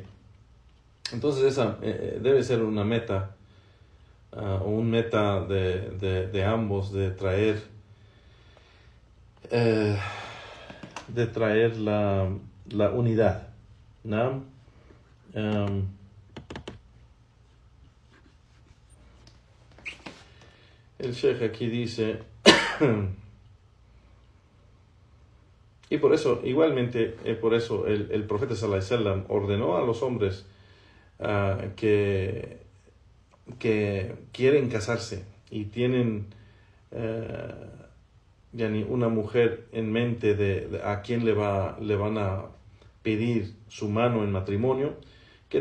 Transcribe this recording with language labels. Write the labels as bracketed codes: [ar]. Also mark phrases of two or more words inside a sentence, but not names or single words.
[es] Entonces esa debe ser una meta, un meta de ambos, de traer la unidad, ¿no? El Sheikh aquí dice y por eso, igualmente, por eso el profeta [ar] صلى الله عليه وسلم [es] ordenó a los hombres que quieren casarse y tienen una mujer en mente de a quién le van a pedir su mano en matrimonio, que